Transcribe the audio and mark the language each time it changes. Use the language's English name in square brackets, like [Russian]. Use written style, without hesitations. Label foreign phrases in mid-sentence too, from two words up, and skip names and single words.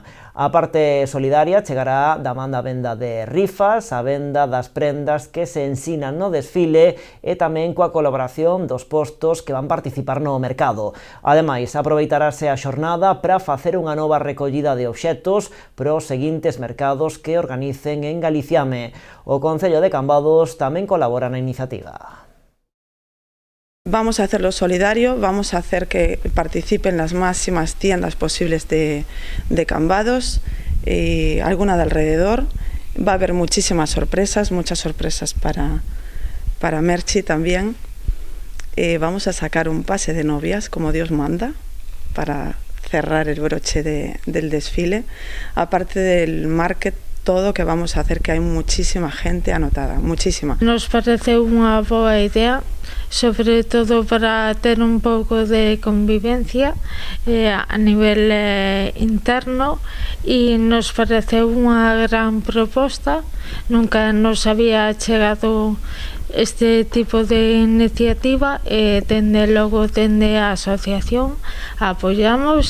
[Galician] A parte solidaria chegará da man da venda de rifas, a venda das prendas que se ensinan no desfile e tamén coa colaboración dos postos que van participar no mercado. Ademais, aproveitarase a xornada para facer unha nova recollida de obxectos para os seguintes mercados que organicen en Galiciame. O Concello de Cambados tamén colabora na iniciativa. [Spanish] Vamos a hacerlo solidario, vamos a hacer que participen las máximas tiendas posibles de Cambados y alguna de alrededor. Va a haber muchísimas sorpresas, muchas sorpresas para Merchi también. Vamos a sacar un pase de novias, como Dios manda, para cerrar el broche del desfile. Aparte del market, todo, que vamos a hacer que hai muchísima gente anotada, muchísima. [Galician] Nos pareceu unha boa idea, sobre todo para ter un pouco de convivencia a nivel interno, e nos pareceu unha gran proposta. Nunca nos había chegado este tipo de iniciativa e dende logo dende a asociación apoiamos.